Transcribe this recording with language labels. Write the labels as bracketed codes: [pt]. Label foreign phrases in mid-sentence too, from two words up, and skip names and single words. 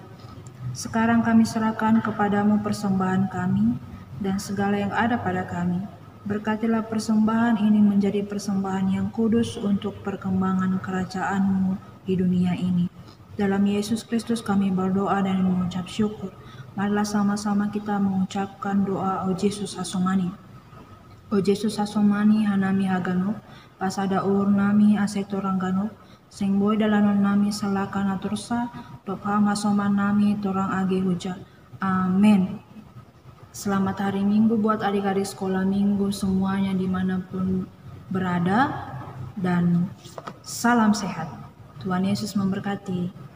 [id] Sekarang kami serahkan kepadamu persembahan kami dan segala yang ada pada kami. Berkatilah persembahan ini menjadi persembahan yang kudus untuk perkembangan kerajaan-Mu di dunia ini. Dalam Yesus Kristus kami berdoa dan mengucap syukur. Marilah sama-sama kita mengucapkan doa O Yesus Hasomani. [bts] O Yesus Hasomani hanami haganop, pasada nami asetorang ganop, sing boy dalanon nami salakan atursa, topham hasoman nami torang age huja. [id] Amin. Selamat hari Minggu buat adik-adik sekolah minggu semuanya dimanapun berada, dan salam sehat. Tuhan Yesus memberkati.